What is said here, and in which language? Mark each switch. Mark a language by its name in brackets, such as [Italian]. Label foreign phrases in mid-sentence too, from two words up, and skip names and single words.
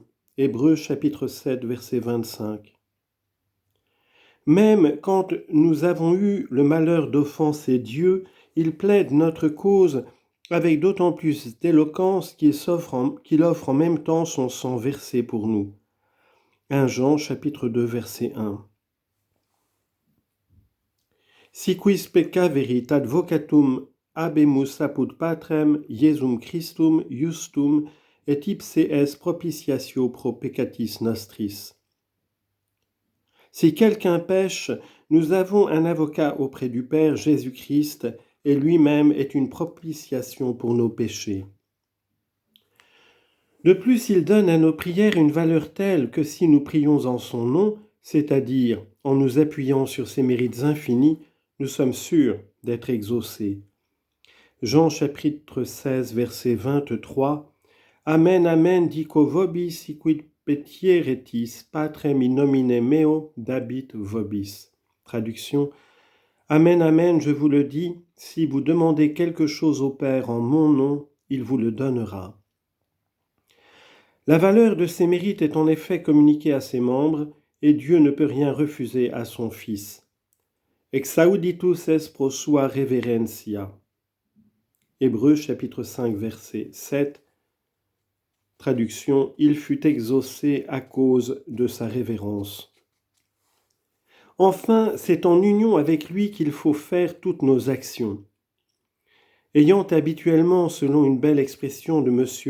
[French] Hébreux chapitre 7, verset 25. Même quand nous avons eu le malheur d'offenser Dieu, il plaide notre cause avec d'autant plus d'éloquence qu'il offre en même temps son sang versé pour nous. 1 Jean chapitre 2, verset 1. [Latin] Si quis pecca verit advocatum habemus apud patrem Iesum Christum justum et ipse es propitiatio pro peccatis nostris. [French] Si quelqu'un pêche, nous avons un avocat auprès du Père, Jésus-Christ, et lui-même est une propitiation pour nos péchés. De plus, il donne à nos prières une valeur telle que si nous prions en son nom, c'est-à-dire en nous appuyant sur ses mérites infinis, nous sommes sûrs d'être exaucés. Jean chapitre 16, verset 23. [Latin] Amen, amen, dico vobis, siquid petieretis, patrem in nomine meo, dabit vobis. [French] Traduction. Amen, amen, je vous le dis, si vous demandez quelque chose au Père en mon nom, il vous le donnera. La valeur de ces mérites est en effet communiquée à ses membres, et Dieu ne peut rien refuser à son Fils. [Latin] Exauditus es pro sua reverentia. [French] Hébreux chapitre 5 verset 7. Traduction, il fut exaucé à cause de sa révérence. Enfin, c'est en union avec lui qu'il faut faire toutes nos actions. Ayant habituellement, selon une belle expression de M.